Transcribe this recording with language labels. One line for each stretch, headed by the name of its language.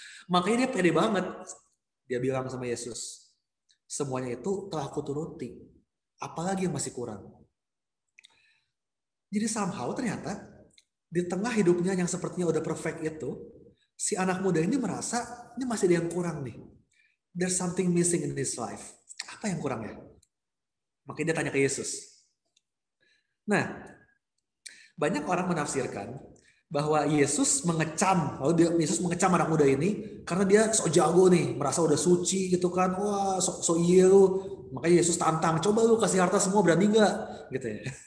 Indonesian: Makanya dia pede banget. Dia bilang sama Yesus, semuanya itu telah kuturuti. Apalagi yang masih kurang? Jadi somehow ternyata di tengah hidupnya yang sepertinya udah perfect itu, si anak muda ini merasa ini masih ada yang kurang nih.
English: There's something missing in his life.
Indonesian: Apa yang kurang ya? Makanya dia tanya ke Yesus. Nah, banyak orang menafsirkan bahwa Yesus mengecam, Yesus mengecam anak muda ini karena dia sok jago nih, merasa udah suci gitu kan, wah sok iya lu. Makanya Yesus tantang, coba lu kasih harta semua, berani nggak? Gitu ya.